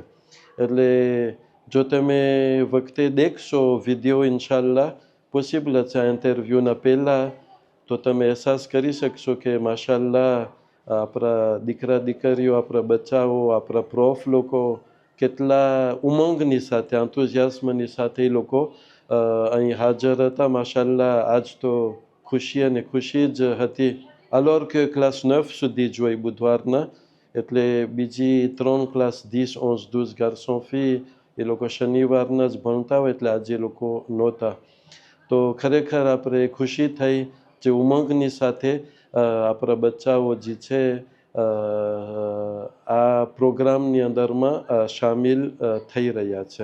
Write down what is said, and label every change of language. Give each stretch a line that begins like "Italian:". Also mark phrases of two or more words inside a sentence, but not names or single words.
Gujarati: એટલે જો તમે વખતે દેખશો વિડીયો ઇન્શાલ્લાહ પોસિબલ છે ઇન્ટરવ્યૂના પહેલાં, તો તમે અહેસાસ કરી શકશો કે માશાલ્લાહ આપણા દીકરા દીકરીઓ, આપણા બચ્ચાઓ, આપણા પ્રોફ લોકો કેટલા ઉમંગની સાથે, એન્થુઝિયાઝમની સાથે એ લોકો અહીં હાજર હતા. માશાલ્લાહ આજ તો ખુશી અને ખુશી જ હતી.
French: alors que
Gujarati: ક્લાસ 9 સુધી જ હોય બુધવારના, એટલે બીજી 3 ક્લાસ 10, 11, 12
French: garçon fille
Gujarati: એ લોકો શનિવારના જ ભણતા હોય, એટલે આજે એ લોકો નહોતા. તો ખરેખર આપણે ખુશી થઈ જે ઉમંગની સાથે આપણા બચ્ચાઓ જે છે આ પ્રોગ્રામની અંદરમાં સામેલ થઈ રહ્યા છે.